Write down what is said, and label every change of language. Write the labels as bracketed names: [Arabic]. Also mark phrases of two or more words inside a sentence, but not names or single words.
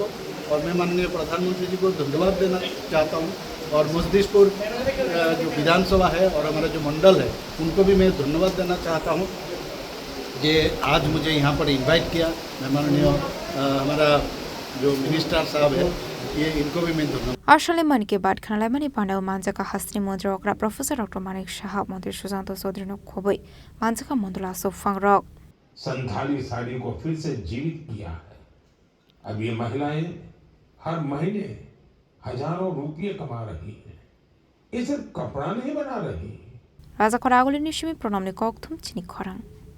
[Hindi] और मैं माननीय प्रधानमंत्री जी को धन्यवाद देना चाहता हूँ और मजलिसपुर जो विधानसभा है और हमारा जो मंडल है उनको भी मैं धन्यवाद देना चाहता हूँ कि आज मुझे यहाँ पर इनवाइट किया। मैं माननीय हमारा जो मिनिस्टर साहब है ये इनको भी मैं धन्यवाद। [Kok Borok] Ashale Man Ki Baat Khnalaimani Panda Manjaka Hasni Montrokra Professor Dr. Manik Shah Mantri Susanto Chaudhary no Khobei Manjaka Mondula Sofang Rok [Hindi] संथाली साड़ी को फिर से जीवित किया है। अब ये महिलाएं हर महीने हजारों रुपये कमा रही हैं। ये सिर्फ कपड़ा नहीं बना रही। [Kok Borok] Raja Koragoli Nishimi Pronamni Kokthum Chini Khorang